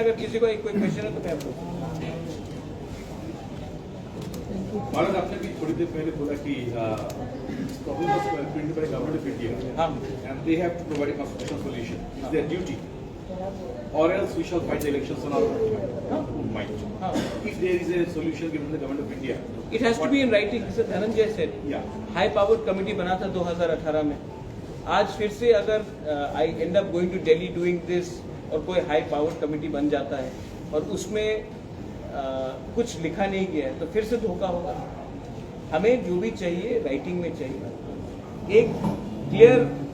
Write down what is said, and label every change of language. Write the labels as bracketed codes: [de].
[hi] अगर किसी को कोई क्वेश्चन है तो मैं आपको। महाराज, आपने भी थोड़ी देर पहले बोला कि [en] Problem was printed by government of India and they have to provide a constitutional solution, is their duty, or else we shall fight the elections on our own mind. If there is a solution given the government of India, it has to be in writing. Mr. Dhananjay said, high powered committee [hi] बना था 2018 में। आज फिर से अगर [en] I end up going to Delhi doing this [hi] और कोई high powered committee बन जाता है और उसमें कुछ लिखा नहीं गया है तो फिर से धोखा होगा। हमें जो भी चाहिए राइटिंग में चाहिए, एक क्लियर।